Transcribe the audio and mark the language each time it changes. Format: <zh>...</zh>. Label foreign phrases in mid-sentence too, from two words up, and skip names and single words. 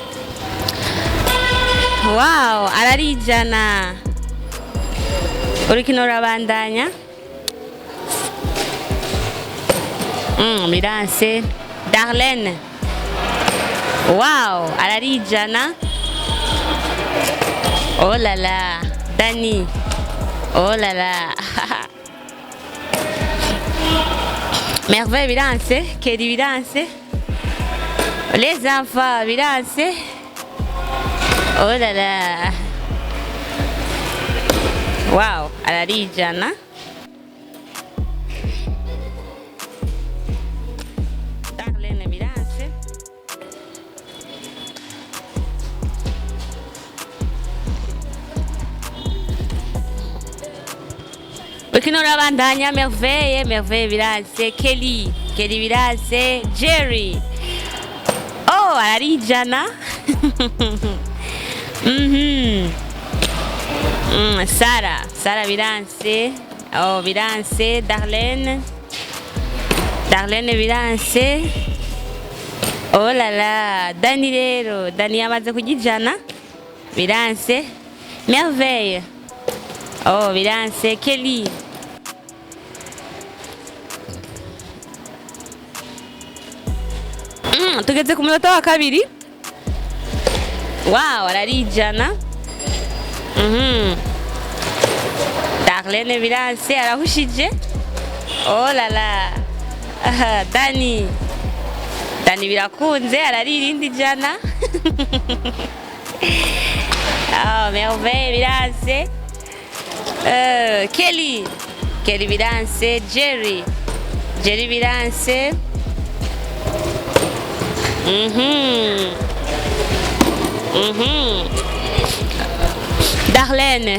<rn>Wow, ararijana. Urukino rurabandanya. Miranse. Darlene. Wow, ararijana.</rn> <fr>Oh là là. Dani. Oh là là. Merveille, Miranse.</fr> <rn>Kelly, Miranse.</rn> <fr>Les enfants,</fr> <rn>Miranse.</rn> <fr>Oh là là.</fr> <rn>Wow, ararijana. Darlene, Miranse. Urukino rurabandanya. Merveille, Merveille, Miranse. Kelly, Kelly, Miranse. Jerry. Oh, ararijana. Sara, Sara Miranse. Oh, Miranse. Darlene. Darlene Miranse.</rn> <fr>Oh là là.</fr> <rn>Dani rero. Dani yamaze kujijana. Miranse. Merveille. Oh, Miranse. Kelly. Tugeze ku munota wa kabiri. Wow, ararijana. Darlene Miranse arahushije.</rn> <fr>Oh là là.</fr> <rn>Dani. Dani birakunze araririndi jana. Oh, Merveille Miranse. Kelly. Kelly Miranse. Jerry. Jerry Miranse. Darlene.</rn>